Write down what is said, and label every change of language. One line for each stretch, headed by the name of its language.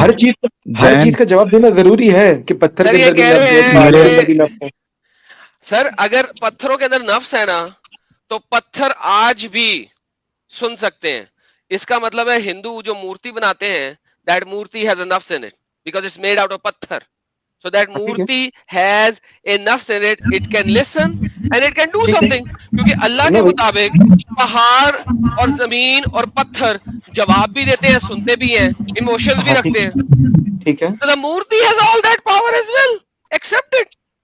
Urdu: ہر چیز کا جواب دینا ضروری ہے کہ پتھر کے اندر. سر اگر پتھروں کے اندر نفس ہے نا تو پتھر آج بھی سن سکتے ہیں. اس کا مطلب ہے ہندو جو مورتی بناتے ہیں,
English: That murti has a nafs in it because it's made out of patthar. So that murti has a nafs in it, it can listen and it can do something.
Urdu: کیونکہ اللہ کے مطابق پہاڑ اور زمین اور پتھر جواب بھی دیتے ہیں, سنتے بھی ہیں, ایموشنز بھی رکھتے ہیں. ٹھیک ہے,
English: So the murti has all that power as well. Accept it.